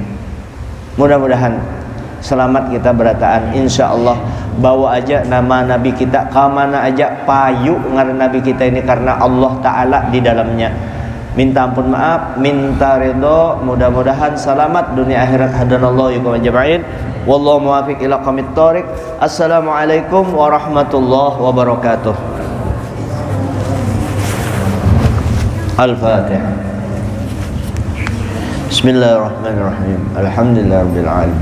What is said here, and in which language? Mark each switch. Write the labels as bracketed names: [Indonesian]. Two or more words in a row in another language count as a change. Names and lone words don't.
[Banjar] Mudah-mudahan selamat kita berataan, insyaallah. Bawa aja nama Nabi kita kamana aja, payu ngaran Nabi kita ini karena Allah Ta'ala di dalamnya. Minta ampun maaf, minta ridho, mudah-mudahan selamat dunia akhirat. [Arabic] هدانا الله إياكم أجمعين. والله الموفق إلى أقوم الطريق. السلام عليكم ورحمة الله وبركاته. Al-Fatihah. بسم الله الرحمن الرحيم. الحمد لله رب العالمين.